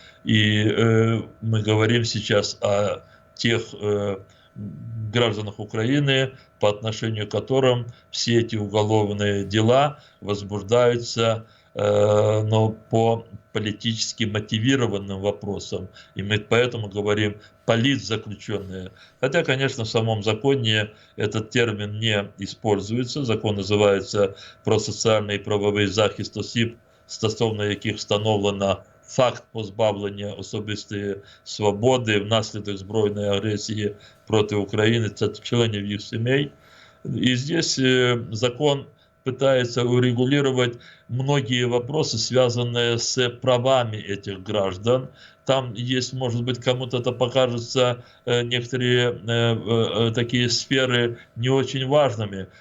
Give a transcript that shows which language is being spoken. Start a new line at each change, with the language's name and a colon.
Russian: И мы говорим сейчас о тех гражданах Украины, по отношению к которым все эти уголовные дела возбуждаются, но по политически мотивированным вопросам. И мы поэтому говорим политзаключенные. Хотя, конечно, в самом законе этот термин не используется.
Ukrainian: Закон называется «Про соціальний і правовий захист осіб, стосовно яких встановлено факт позбавлення особистої свободи внаслідок збройної агресії проти України та членів їх сімей».
Russian: И здесь закон пытается урегулировать многие вопросы, связанные с правами этих граждан. Там есть, может быть, кому-то это покажется некоторые такие сферы не очень важными.